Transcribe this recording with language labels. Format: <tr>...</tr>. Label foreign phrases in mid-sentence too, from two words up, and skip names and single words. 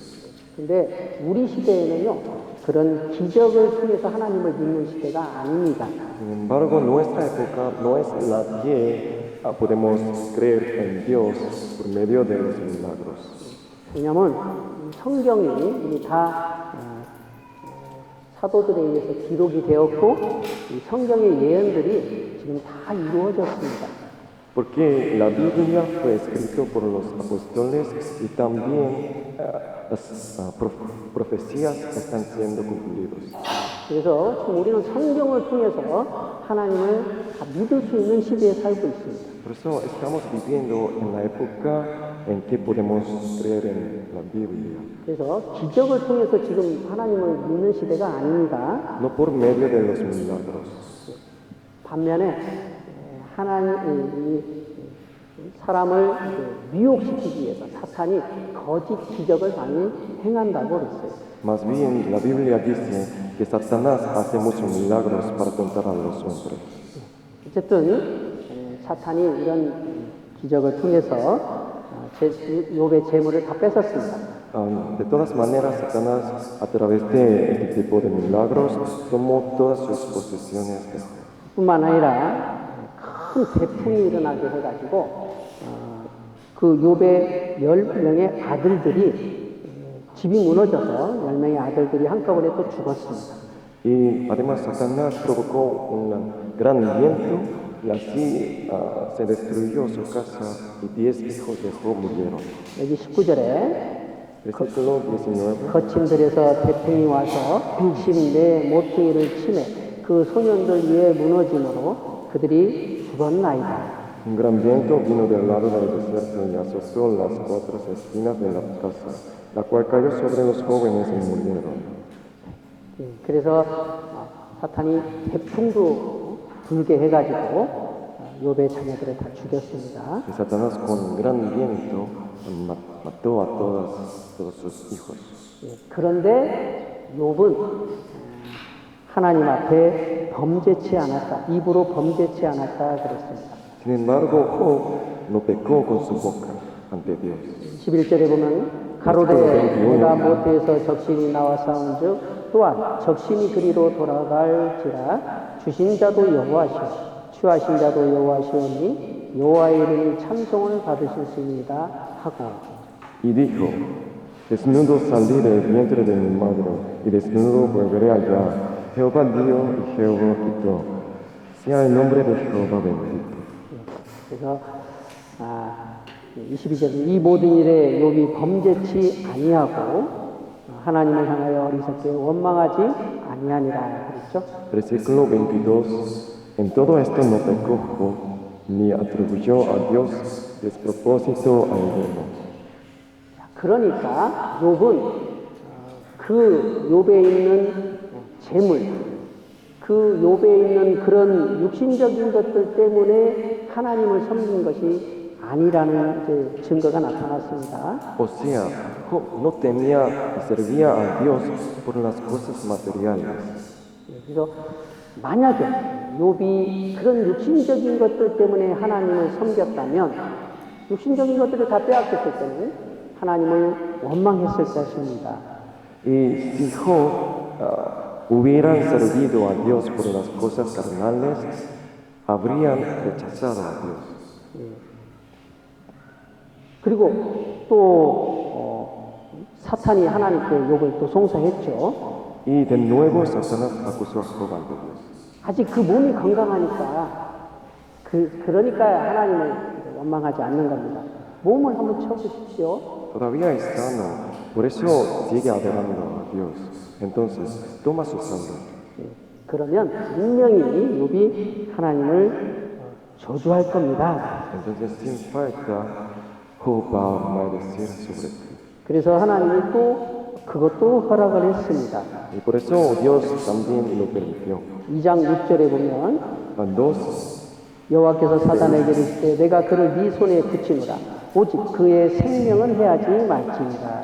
<ko>근데 우리 시대에는요, 그런 기적을 통해서 하나님을 믿는 시대가 아닙니다.</ko> <es>Sin embargo, nuestra época no es la que podemos creer en Dios por medio de los milagros.</es> <ko>왜냐하면 성경이 이미 다 사도들에 의해서 기록이 되었고 이 성경의 예언들이 지금 다 이루어졌습니다.</ko> <es>Porque la Biblia fue escrita por los apóstoles y también las profecías están siendo cumplidas.</es> <ko>그래서 지금 우리는 성경을 통해서 하나님을 다 믿을 수 있는 시대에 살고 있습니다.</ko> <es>Por eso estamos viviendo en la época en que podemos creer en la Biblia.</es> <ko>그래서 기적을 통해서 지금 하나님을 믿는 시대가 아닙니다.</ko> <es>No por medio de los milagros.</es> <ko>반면에 하나님 사람을 미혹시키기 위해서 사탄이 거짓 기적을 많이 행한다고 그랬어요.</ko> <es>Más bien, la Biblia dice que Satanás hace muchos milagros para tentar a los hombres.</es> <ko>어쨌든 사탄이 이런 기적을 통해서 욥의 재물을 다 뺏었습니다.</ko> <es>De todas maneras, Satanás, a través de este tipo de milagros, tomó todas sus posesiones.</es> <ko>뿐만 아니라 큰 태풍이 일어나게 해가지고 그 욥의 10명의 아들들이 집이 무너져서 10명의 아들들이 한꺼번에 또 죽었습니다.</ko> <es>Y además Satanás provocó un gran viento y así se destruyó su casa y 10 hijos de Job murieron.</es> <ko>여기 19절에</ko> <es>Versículo 19.</es> <ko>거친 들에서 태풍이 와서 14 모퉁이를 치매 그 소년들 위에 무너짐으로 그들이 죽었나이다.</ko> <es>Un gran viento vino del lado del desierto y azotó las 4 esquinas de la casa, la cual cayó sobre los jóvenes y murieron.</es> <ko>그래서 사탄이 태풍도 불게 해가지고 욥의 자녀들을 다 죽였습니다.</ko> <es>Y Satanás con gran viento mató a todos sus hijos.</es> <ko>그런데 욥은 하나님 앞에 범죄치 않았다. 입으로 범죄치 않았다 그랬습니다.</ko> <es>Sin embargo, Job no pecó con su boca ante Dios.</es> <ko>11절에 보면 가로되 내가 모태에서 적신이 나와 싸운즉 또한 적신이 그리로 돌아갈지라 주신 자도 여호와시오 취하신 자도 여호와시오니 여호와의 이름이 찬송을 받으실 수 있습니다 하고</ko> <es>Y dijo, desnudo salí del vientre de mi madre, y desnudo volveré allá. Jehová dio y Jehová quitó. Sea el nombre de Jehová bendito.</es> <ko>그래서 22절 이 모든 일에 욥이 범죄치 아니하고 하나님을 향하여 어리석게 원망하지 아니하니라 그랬죠.</ko> <es>Versículo 22. En todo esto no pecó Job, ni atribuyó a Dios despropósito alguno.</es> <ko>그러니까 욥은 그 욥에 있는 재물, 그 욥에 있는 그런 육신적인 것들 때문에 하나님을 섬긴 것이 아니라는 이제 증거가 나타났습니다.</ko> <es>O sea, Job no temía y servía a Dios por las cosas materiales.</es> <ko>그래서 만약에 욥이 그런 육신적인 것들 때문에 하나님을 섬겼다면 육신적인 것들을 다 빼앗겼을 때는 하나님을 원망했을 것입니다.</ko> <es>Y si Job hubieran servido a Dios por las cosas carnales, habrían rechazado a Dios.</es> <ko>그리고 또 사탄이 하나님께 욥을 또 송사했죠.</ko> <es>Y de nuevo Satanás acusó a Job ante Dios.</es> <ko>아직 그 몸이 건강하니까 그러니까 하나님을 원망하지 않는 겁니다. 몸을 한번 쳐보십시오.</ko> <es>Todavía es sano, por eso sigue adorando a Dios. Entonces, toma su salud.</es> <ko>그러면 분명히 욥이 하나님을 저주할 겁니다.</ko> <es>Entonces, sin falta, Job va a maldecir sobre ti.</es> <ko>그래서 하나님이 또 그것도 허락을 했습니다.</ko> <es>Y por eso Dios también lo permitió.</es> <ko>2장 6절에 보면</ko> <es>Cuando</es> <ko>여호와께서 사단에게 이르시되 내가 그를 네 손에 붙이노라. 오직 그의 생명은 해하지 말지니라.</ko>